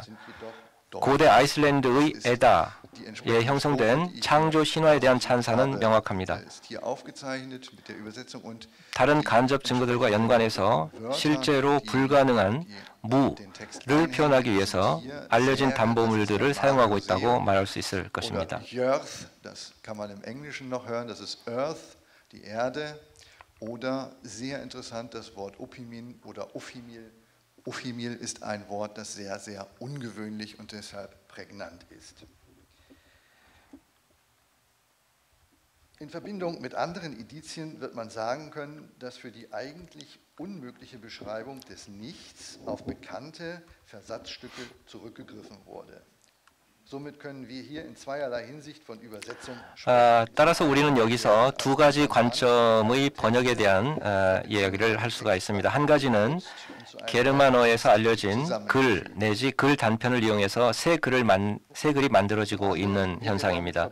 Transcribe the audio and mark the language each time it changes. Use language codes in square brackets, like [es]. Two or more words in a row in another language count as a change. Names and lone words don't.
[ko] 고대 아이슬란드의 에다에 형성된 창조 신화에 대한 찬사는 명확합니다. 다른 간접 증거들과 연관해서 실제로 불가능한 무를 표현하기 위해서 알려진 담보물들을 사용하고 있다고 말할 수 있을 것입니다. [de] Oder sehr interessant das Wort Ophimil oder Ophimil. Ophimil ist ein Wort, das sehr, sehr ungewöhnlich und deshalb prägnant ist. In Verbindung mit anderen Indizien wird man sagen können, dass für die eigentlich unmögliche Beschreibung des Nichts auf bekannte Versatzstücke zurückgegriffen wurde. [ko] 따라서 우리는 여기서 두 가지 관점의 번역에 대한 이야기를 할 수가 있습니다. 한 가지는 게르만어에서 알려진 글 내지 글 단편을 이용해서 새 글이 만들어지고 있는 현상입니다.